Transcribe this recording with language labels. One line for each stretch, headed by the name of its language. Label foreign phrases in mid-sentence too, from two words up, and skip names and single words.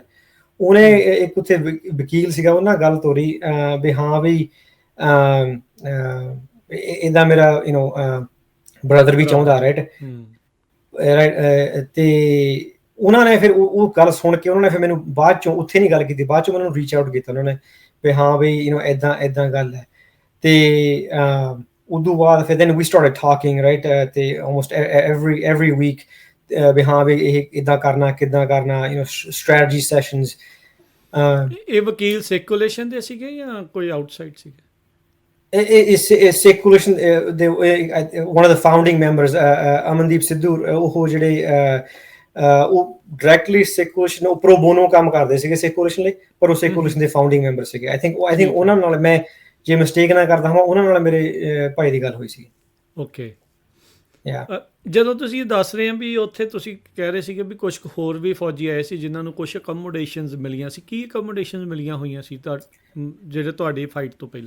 Punjabi: ਉਹਨੇ ਇੱਕ ਉੱਥੇ ਵਕੀਲ ਸੀਗਾ, ਉਹਨਾਂ ਗੱਲ ਤੋਰੀ ਵੀ ਹਾਂ ਵੀ ਇੱਦਾਂ ਮੇਰਾ ਬ੍ਰਦਰ ਵੀ ਚਾਹੁੰਦਾ, ਰਾਈਟ। ਤੇ ਉਹਨਾਂ ਨੇ ਫਿਰ ਉਹ ਗੱਲ ਸੁਣ ਕੇ ਉਹਨਾਂ ਨੇ ਫਿਰ ਮੈਨੂੰ ਬਾਅਦ ਚੋਂ ਉੱਥੇ ਨਹੀਂ ਗੱਲ ਕੀਤੀ, ਬਾਅਦ ਚੋਂ ਮੈਨੂੰ
English: reach out
Punjabi: ਕੀਤਾ ਉਹਨਾਂ ਨੇ ਵੀ ਹਾਂ ਬਈ ਇੱਦਾਂ ਗੱਲ ਹੈ। ਤੇ ਉਦੋਂ ਬਾਅਦ ਫਿਰ
English: then we started talking, right,
Punjabi: ਤੇ
English: almost every week
Punjabi: ਵੀ ਹਾਂ ਵੀ ਇਹ ਇੱਦਾਂ ਕਰਨਾ, ਕਿੱਦਾਂ ਕਰਨਾ,
English: strategy sessions।
Punjabi: ਇਹ ਵਕੀਲ ਸਿਰਕੂਲੇਸ਼ਨ ਦੇ ਸੀਗੇ ਜਾਂ ਕੋਈ ਆਊਟਸਾਈਡ ਸੀਗੇ? ਸਿੱਖ ਕੋਲੇਸ਼ਨ ਦੇ
English: one of the founding members,
Punjabi: ਅਮਨਦੀਪ ਸਿੱਧੂ, ਉਹ ਜਿਹੜੇ ਉਹ ਡਾਇਰੈਕਟਲੀ ਸਿੱਖ ਕੋਲੇਸ਼ਨ ਉਹ ਪ੍ਰੋ ਬੋਨੋ ਕੰਮ ਕਰਦੇ ਸੀਗੇ ਸਿੱਖ ਕੋਲੇਸ਼ਨ ਲਈ, ਪਰ ਉਹ ਸਿੱਖ ਕੋਲੇਸ਼ਨ ਦੇ
English: founding member
Punjabi: ਸੀਗੇ।
English: I think
Punjabi: ਉਹਨਾਂ ਨਾਲ, ਮੈਂ ਜੇ ਮਿਸਟੇਕ ਨਾ ਕਰਦਾ ਹਾਂ, ਉਹਨਾਂ ਨਾਲ ਮੇਰੇ ਭਾਈ ਦੀ ਗੱਲ ਹੋਈ ਸੀ। ਓਕੇ। ਜਦੋਂ ਤੁਸੀਂ ਦੱਸ ਰਹੇ ਹੋ ਵੀ ਉੱਥੇ ਤੁਸੀਂ ਕਹਿ ਰਹੇ ਸੀਗੇ ਵੀ ਕੁਝ ਹੋਰ ਵੀ ਫੌਜੀ ਆਏ ਸੀ ਜਿਨ੍ਹਾਂ ਨੂੰ ਕੁਝ ਅਕੋਮੋਡੇਸ਼ਨਸ ਮਿਲੀਆਂ ਸੀ, ਕੀ ਅਕੋਮੋਡੇਸ਼ਨਸ ਮਿਲੀਆਂ ਹੋਈਆਂ ਸੀ ਜਿਹੜੇ ਤੁਹਾਡੀ ਫਾਈਟ ਤੋਂ ਪਹਿਲਾਂ?